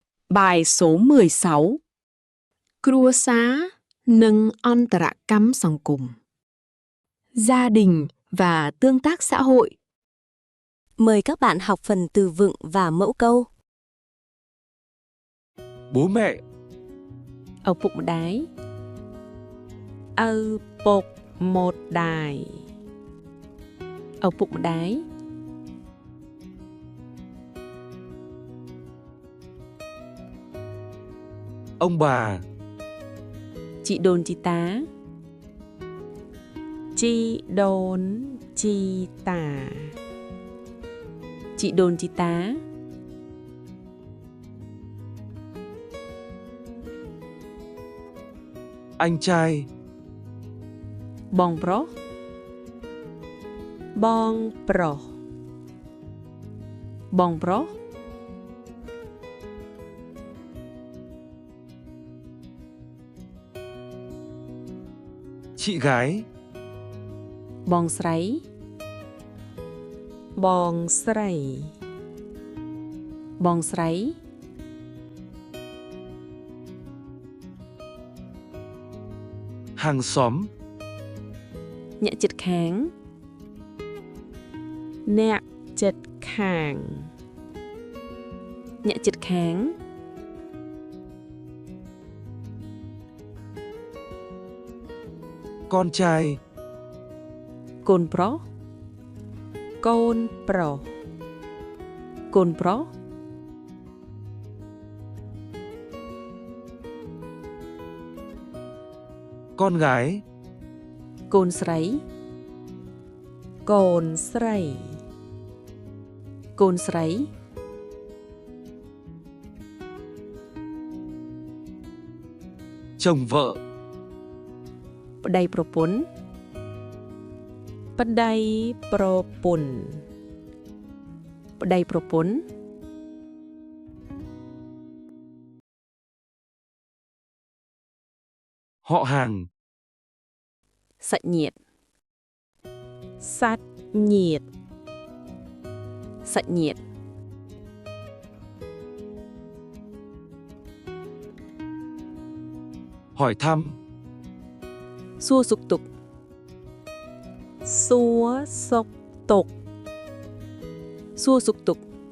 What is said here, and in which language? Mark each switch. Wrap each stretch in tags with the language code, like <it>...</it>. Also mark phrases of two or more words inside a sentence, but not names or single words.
<vi>Bài số 16</vi> <km>គ្រួសារនិងអន្តរកម្មសង្គម</km> <vi>gia đình và tương tác xã hội. Mời các bạn học phần từ vựng và mẫu câu. Bố mẹ,</vi> <km>ឪពុកម្ដាយ ឪពុកម្ដាយ ឪពុកម្ដាយ</km> <vi>ông bà,</vi> <km>ជីដូនជីតា ជីដូនជីតា ជីដូនជីតា</km> <vi>anh trai,</vi> <km>បងប្រុស បងប្រុស បងប្រុស</km> <vi>chị gái,</vi> <km>បងស្រី បងស្រី បងស្រី</km> <vi>hàng xóm,</vi> <km>អ្នកជិតខាង អ្នកជិតខាង អ្នកជិតខាង</km> <vi>con trai,</vi> <km>កូនប្រុស កូនប្រុស កូនប្រុស</km> <vi>con gái,</vi> <km>កូនស្រី កូនស្រី កូនស្រី</km> <vi>chồng vợ,</vi> <km>ប្តីប្រពន្ធ ប្តីប្រពន្ធ ប្តីប្រពន្ធ</km> <vi>họ hàng,</vi> <km>សាច់ញាតិ សាច់ញាតិ សាច់ញាតិ</km> <vi>hỏi thăm,</vi> <km>សួរសុខទុក្ខ សួរសុខទុក្ខ សួរសុខទុក្ខ</km>